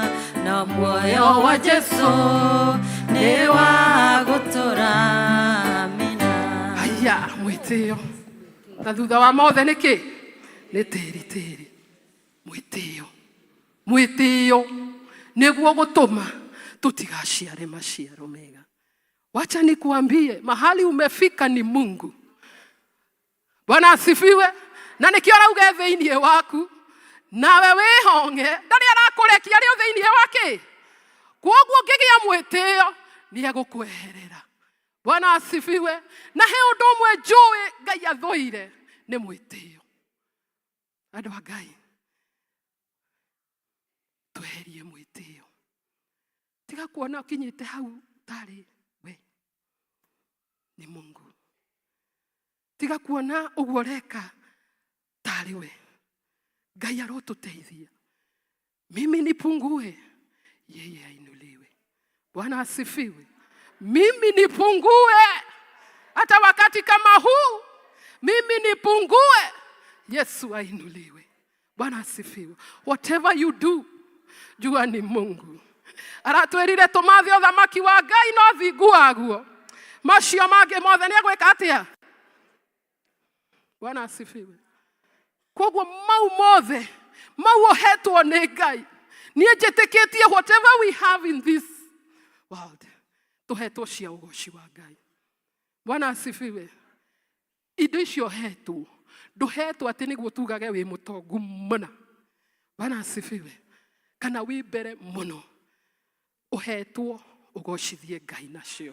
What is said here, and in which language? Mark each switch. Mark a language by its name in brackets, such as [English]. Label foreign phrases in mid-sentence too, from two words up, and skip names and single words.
[Kikuyu] No muoyo wa Yesu ni wa gũtũra. Amina. Aya, mwĩtĩo. Na thutha wa mothe nĩkĩ? Nĩ tĩri tĩri. Mwĩtĩo. Mwĩtĩo nĩguo gũtũma tũtigaciare maciaro mega. [Swahili] Wacha nikuambie, mahali umefika ni Mungu. Bwana asifiwe. [Kikuyu] Na nĩkĩo arauga thĩinĩ waku, nawe wĩhonge, ndarĩ arakũrekia arĩ o thĩinĩ wake. Kwoguo ngĩgĩa mwĩtĩo nĩ egũkweherera. [Swahili] Bwana asifiwe. [Kikuyu] Na he ũndũ ũmwe njũĩ Ngai athũire, nĩ mwĩtĩo. Andũ a Ngai, tweherie mwĩtĩo. Tiga kuona ũkinyĩte hau tarĩ we, nĩ Mungu. Tiga kuona ũguo ũreka tarĩ we. Ngai arotũteithia. [Swahili] Mimi nipungue, yeye ainuliwe. Bwana asifiwe. Mimi nipungue hata wakati kama huu. Mimi nipungue, Yesu ainuliwe. Bwana asifiwe. [English] Whatever you do, [Swahili] jua ni Mungu. [Kikuyu] Aratwĩrire tũmathe ũthamaki wa Ngai no thingu waguo. Macio mangĩ mothe nĩ egwĩka atĩa? [Swahili] Bwana asifiwe. [Kikuyu] Kwoguo mau mothe, mau ohetwo nĩ Ngai. Niĩ njĩtĩkĩtie [English] whatever we have in this world, [Kikuyu] tũhetwo cia ũgoci wa Ngai. [Swahili] Bwana asifiwe. [Kikuyu] Indo icio hetwo. Ndũhetwo atĩ nĩguo tugage wĩ mũtongu mũna. [Swahili] Bwana asifiwe. [Kikuyu] Kana wĩ mbere mũno. Ũhetwo ũgocithie Ngai nacio.